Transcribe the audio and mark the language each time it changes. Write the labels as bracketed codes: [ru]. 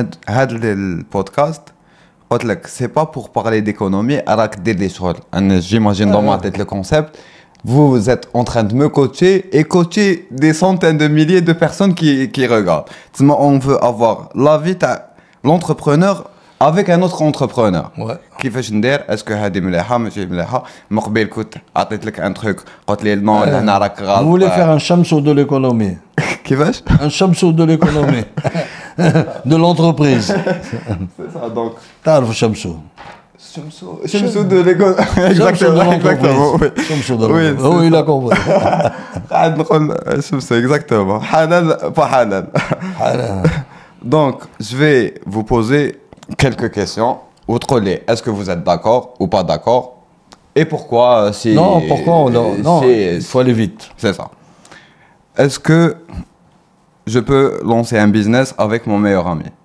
[fr] Le podcast, c'est pas pour parler d'économie, j'imagine dans ma tête le concept. vous êtes en train de me coacher et coacher des centaines de milliers de personnes qui regardent. On veut avoir l'avis de l'entrepreneur avec un autre entrepreneur. Ouais. [ar] كيفاش ندير اسكو هذه مليحه ماشي مليحه من قبل كنت عطيت لك ان تروك قلت لي نو هنا راك غلط. [fr] Vous voulez faire un chamsou de l'économie. [ar] كيفاش [fr] Un chamsou de l'économie. De l'entreprise. C'est ça donc [ar] تعرف chamsou. [fr] شمسو de l'école. Exactement. Chamsou de l'entreprise. Oui, il a compris. [ar] قاعد نقول شمسو exactement. حلال pas حلال. [fr] Donc je vais vous poser quelques questions. Autre les, est-ce que vous êtes d'accord ou pas d'accord? Et pourquoi si... Non, pourquoi non, il faut aller vite. C'est ça. Est-ce que je peux lancer un business avec mon meilleur ami?